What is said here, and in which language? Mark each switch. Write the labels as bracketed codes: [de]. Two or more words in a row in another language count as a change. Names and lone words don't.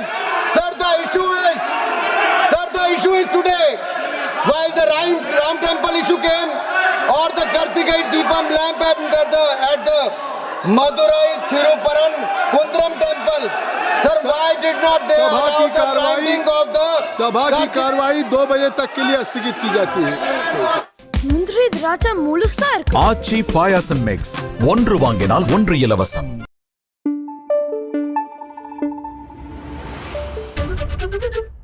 [en] Sir, the issue is today. While the Ram temple issue came, or the Kartikai Deepam lamp at the Madurai Thiruparan Kundram temple. Sir, why did not they allow the lighting of the [hi] सभा की कार्रवाई 2 बजे तक के लिए स्थगित की जाती है. [ta] முந்திரி திராட்சை முழுசா இருக்கு. ஆச்சி பாயாசம் மிக்ஸ் ஒன்று வாங்கினால் ஒன்று இலவசம்.